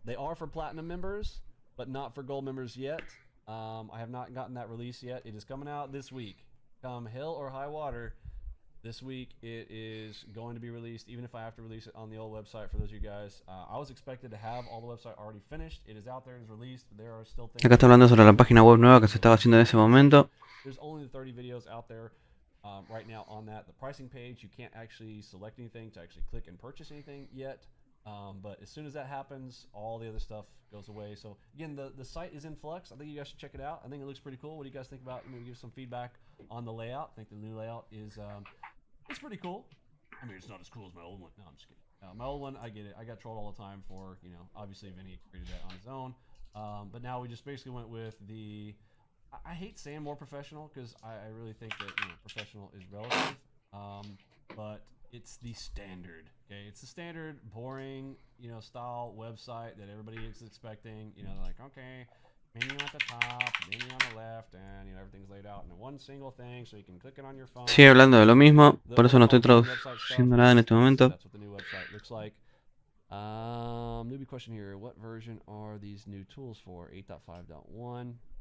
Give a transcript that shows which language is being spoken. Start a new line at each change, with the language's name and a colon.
English: They are for platinum members, but not for gold members yet. I have not gotten that release yet. It is coming out this week. Come hell or high water, this week it is going to be released, even if I have to release it on the old website for those of you guys. I was expected to have all the website already finished. It is out there, it is released. There are still things.
Spanish: Acá está hablando sobre la página web nueva que se estaba haciendo en ese momento.
English: There's only 30 videos out there. Right now on that, the pricing page, you can't actually select anything to actually click and purchase anything yet. But as soon as that happens, all the other stuff goes away. So again, the site is in flux. I think you guys should check it out. I think it looks pretty cool. What do you guys think about? Maybe give some feedback on the layout. I think the new layout is it's pretty cool. I mean, it's not as cool as my old one. No, I'm just kidding. My old one, I get it. I got trolled all the time for, you know, obviously Vinny created that on his own. But now we just basically went with the. I hate saying more professional because I really think that, you know, professional is relative, but it's the standard. Okay, it's the standard, boring, you know, style website that everybody is expecting. You know, like, okay, menu at the top, menu on the left, and you know everything's laid out in one single thing, so you can click it on your phone.
Spanish: Sigue hablando de lo mismo, por eso no estoy traduciendo nada en este momento.
English: That's what the new website looks like. Newbie question here: what version are these new tools for? 8.5.1.